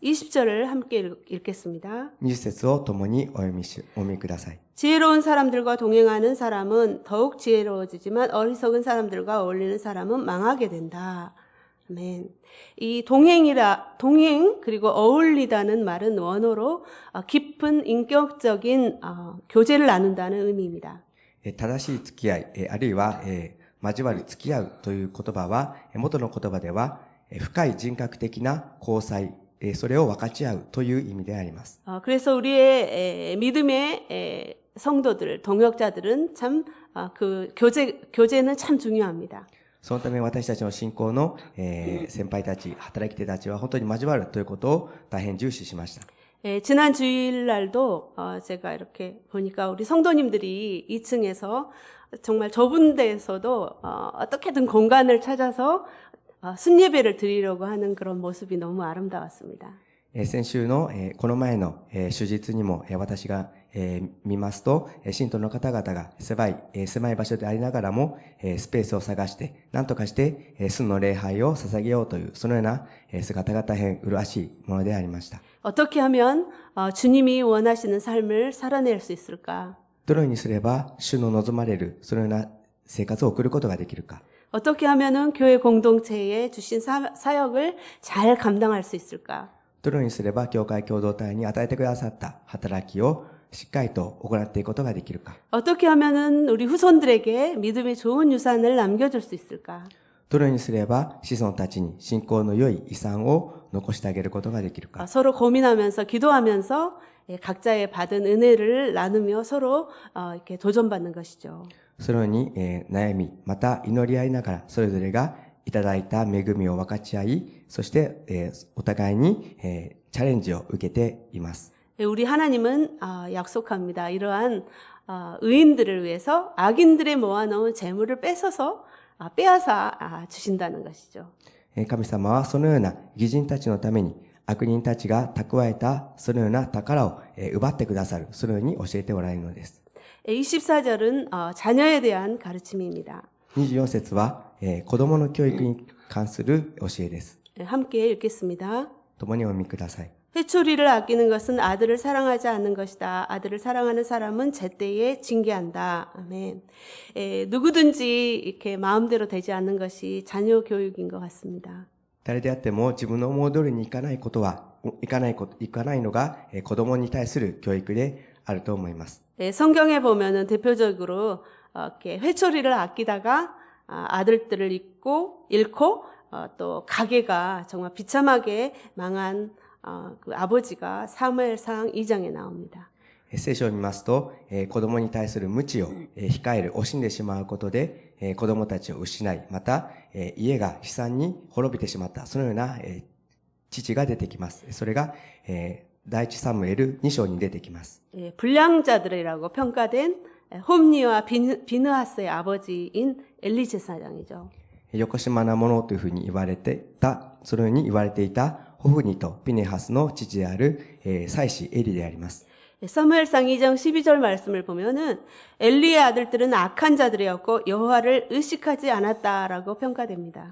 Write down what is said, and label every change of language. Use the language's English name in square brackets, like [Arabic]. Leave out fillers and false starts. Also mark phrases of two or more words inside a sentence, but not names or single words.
[Korean] 20절을 함께 읽겠습니다. [Japanese] 20 節を共にお読みください。 [Korean] 지혜로운 사람들과 동행하는 사람은 더욱 지혜로워지지만 어리석은 사람들과 어울리는 사람은 망하게 된다. 아멘. 이 동행 그리고 어울리다는 말은 원어로 깊은 인격적인 교제를 나눈다는 의미입니다. [Japanese] 正しい付き合い、あるいは交わる、付き合うという言葉は、元の言葉では、深い人格的な交際、それを分かち合うという意味であります。 [Korean] 그래서 우리의 믿음의 성도들, 동역자들은 참 그 교제는 참 중요합니다. [Japanese] そのため私たちの信仰の、先輩たち、働き手たちは本当に交わるということを大変重視しました。 [Korean] 지난 주일날도 제가 이렇게 보니까 우리 성도님들이 2층에서 정말 좁은 데에서도 어떻게든 공간을 찾아서 순예배를 드리려고 하는 그런 모습이 너무 아름다웠습니다. [Japanese] 先週の、この前の、主日にも、私が、見ますと、信徒の方々が狭い場所でありながらも、スペースを探して、何とかして、主の礼拝を捧げようという、そのような、姿が大変麗しいものでありました。 [Korean] 어떻게 하면 주님이 원하시는 삶을 살아낼 수 있을까? [Japanese] どのようにすれば、主の望まれる、そのような生活を送ることができるか。 [Korean] 어떻게 하면은 교회 공동체에 주신 사역을 잘 감당할 수 있을까? [Japanese] どのようにすれば、教会共同体に与えてくださった働きをしっかりと行っていくことができるか。 [Korean] 어떻게 하면은 우리 후손들에게 믿음의 좋은 유산을 남겨줄 수 있을까? [Japanese] どのようにすれば、子孫たちに信仰の良い遺産を残してあげることができるか。 [Korean] 서로 고민하면서 기도하면서 각자의 받은 은혜를 나누며 서로 이렇게 도전받는 것이죠. [Japanese] そのように、悩み、また祈り合いながら、それぞれがいただいた恵みを分かち合い、そして、お互いに、チャレンジを受けています。 [Korean] 우리 하나님은 약속합니다. 이러한 의인들을 위해서 악인들의 모아놓은 재물을 빼앗아 주신다는 것이죠. [Japanese] 神様はそのような義人たちのために、悪人たちが蓄えたそのような宝を奪ってくださる、そのように教えておられるのです。 [Korean] 24절은 자녀에 대한 가르침입니다. [Japanese] 24 節は、子供の教育に関する教えです。 [Korean] 함께 읽겠습니다. [Japanese] 共にお読みください。 [Korean] 회초리를 아끼는 것은 아들을 사랑하지 않는 것이다. 아들을 사랑하는 사람은 제때에 징계한다. 아멘. 누구든지 이렇게 마음대로 되지 않는 것이 자녀 교육인 것 같습니다. [Japanese] 誰であっても自分の思い通りにいかないのが子供に対する教育であると思います。 [Korean] 성경에 보면은 대표적으로 이렇게 회초리를 아끼다가 아들들을 잃고 또 가게가 정말 비참하게 망한 그 아버지가 사무엘상 2장에 나옵니다. [Japanese] 聖書を見ますと、子供に対する無知を控える、惜しんでしまうことで、子供たちを失い、また、家が悲惨に滅びてしまった、そのような、父が出てきます。それが、第一サムエル2章に出てきます。 [Korean] 불량자들이라고 평가된 홈니와 비느하스의 아버지인 엘리제사장이죠. [Japanese] よこしまなものというふうに言われていた、そのように言われていたホフニとピネハスの父である、祭司エリであります。 [Korean] 사무엘상 2장 12절 말씀을 보면은 엘리의 아들들은 악한 자들이었고 여호와를 의식하지 않았다라고 평가됩니다.